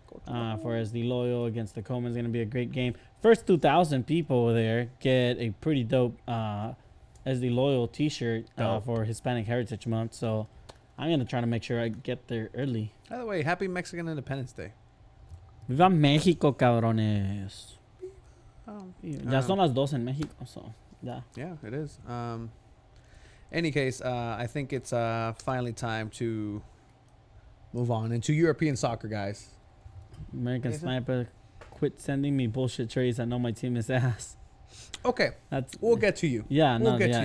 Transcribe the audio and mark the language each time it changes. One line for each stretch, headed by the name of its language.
English: For as the Loyal against the Coleman is going to be a great game. First 2,000 people over there get a pretty dope as the Loyal T-shirt for Hispanic Heritage Month. So I'm going to try to make sure I get there early. By the way, happy Mexican Independence Day.
Spanish: Viva México, cabrones. Ya son las 12 en México,
English: so yeah. Yeah, it is. Any case, I think it's finally time to move on into European soccer, guys. American Jason? Sniper, quit sending me bullshit trades. I know my team is ass. Okay, we'll get to you. Yeah, We'll no, get yeah,